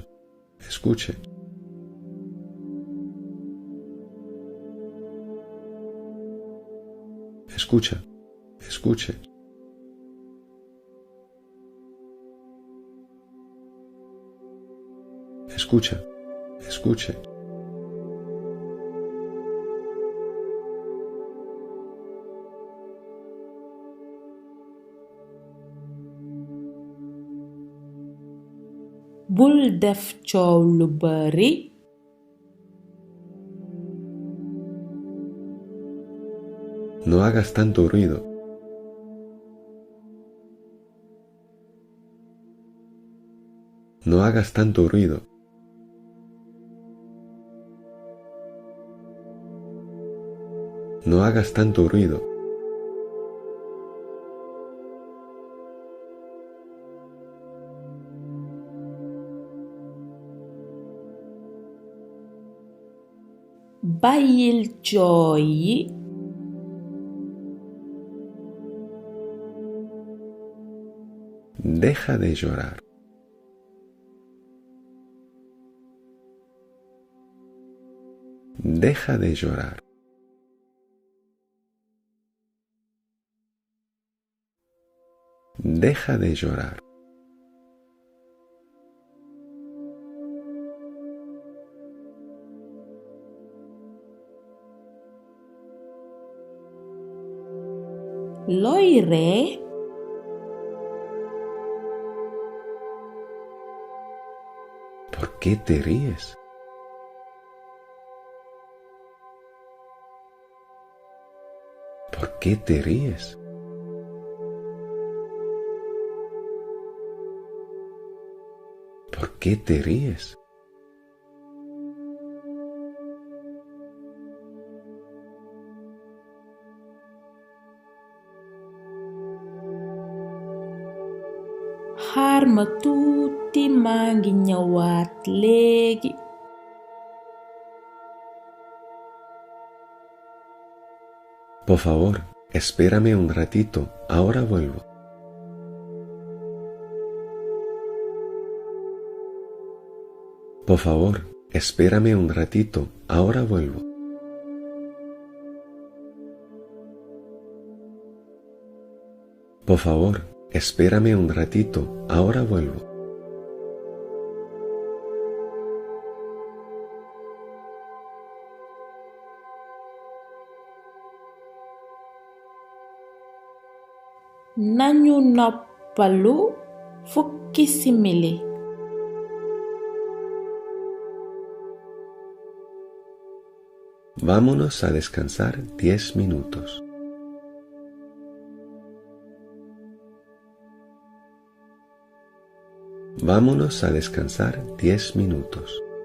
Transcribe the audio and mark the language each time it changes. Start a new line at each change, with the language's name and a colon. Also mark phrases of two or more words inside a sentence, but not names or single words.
Spanish: Escuche. Escucha. Escuche. Escucha. Escuche.
Wolof: Bul def coow lu bari.
Spanish: No hagas tanto ruido. No hagas tanto ruido. No hagas tanto ruido.
Wolof: Bàyyil jooy yi.
Spanish: Deja de llorar. Deja de llorar. Deja de llorar.
Wolof: Looy ree.
Spanish: ¿Por qué te ríes? ¿Por qué te ríes? ¿Por qué te ríes?
Wolof: Xaar ma tuuti maa ngi ñëwaat léegi.
Spanish: Por favor, espérame un ratito, ahora vuelvo. Por favor, espérame un ratito, ahora vuelvo. Por favor, espérame un ratito, ahora vuelvo.
Wolof: Nañu noppalu fukki simili.
Spanish: Vámonos a descansar 10 minutos. Vámonos a descansar 10 minutos.